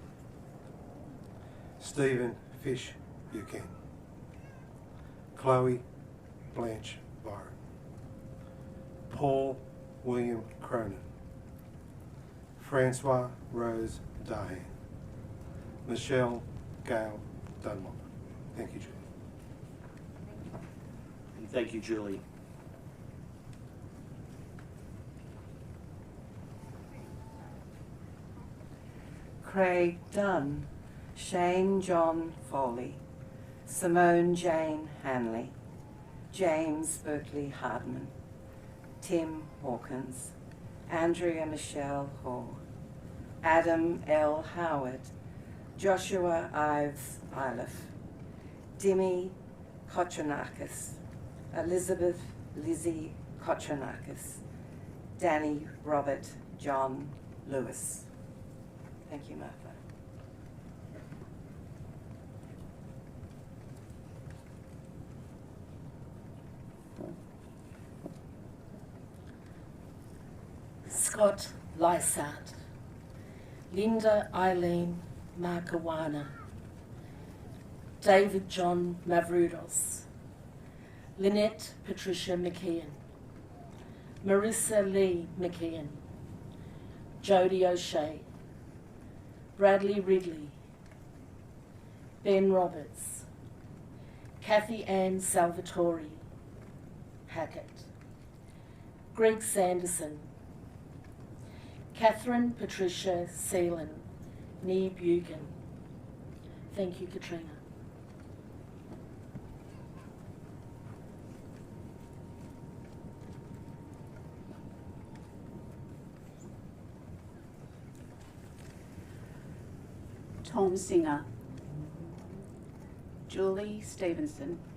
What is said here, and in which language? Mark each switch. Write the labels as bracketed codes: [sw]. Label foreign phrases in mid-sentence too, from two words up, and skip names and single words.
[en] Stephen Fish Buchan, Chloe Blanche Byron, Paul William Cronin, Francois Rose Dahan, Michelle Gail Dunlop. Thank you, Julie. And thank you, Julie. Craig Dunn, Shane John Foley, Simone Jane Hanley, James Berkeley Hardman, Tim Hawkins, Andrea Michelle Hall, Adam L. Howard, Joshua Ives Iliff, Dimi Kotranakis, Elizabeth Lizzie Kotranakis, Danny Robert John Lewis. Thank you, Martha. Scott Lysart, Linda Eileen Markawana, David John Mavrudos, Lynette Patricia McKeon, Marissa Lee McKeon, Jodie O'Shea, Bradley Ridley, Ben Roberts, Kathy Ann Salvatore Hackett, Greg Sanderson, Catherine Patricia Seelan, Nee Buchan. Thank you, Katrina. Tom Singer, Julie Stevenson,